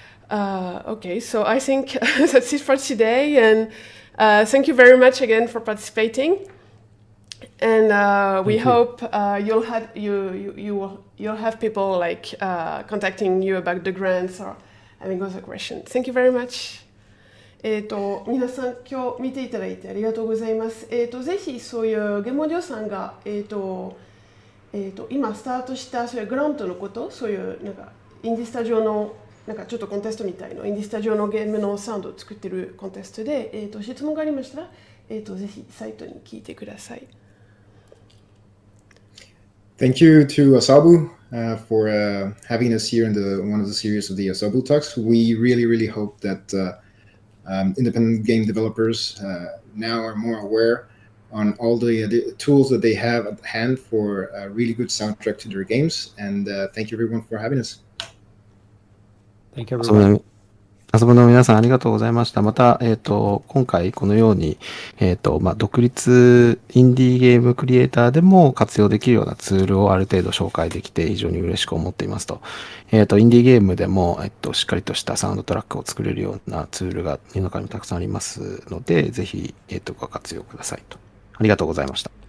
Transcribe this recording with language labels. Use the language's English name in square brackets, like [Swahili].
[English] Okay, so I think that's it for today, and thank you very much again for participating. And we hope you'll have people like contacting you about the grants or having other questions. Thank you very much. [Japanese] 皆さん今日見ていただいてありがとうございます。ぜひそういうゲモディオさんが今スタートしたそういうグラントのこと、そういうなんかインディスタジオのなんかちょっとコンテストみたいなインディスタジオのゲームのサウンドを作ってるコンテストで、質問がありましたら、ぜひサイトに聞いてください。 [English] Thank you to Asobu for having us here in one of the series of the Asobu Talks. We really hope that independent game developers now are more aware on all the tools that they have at hand for a really good soundtrack to their games. And thank you everyone for having us. Thank you everyone. [Japanese] 遊ぶの皆さんありがとうございました。また、今回このように、独立インディーゲームクリエイターでも活用できるようなツールをある程度紹介できて非常に嬉しく思っていますと。インディーゲームでも、しっかりとしたサウンドトラックを作れるようなツールが世の中にたくさんありますので、ぜひ、ご活用くださいと。ありがとうございました。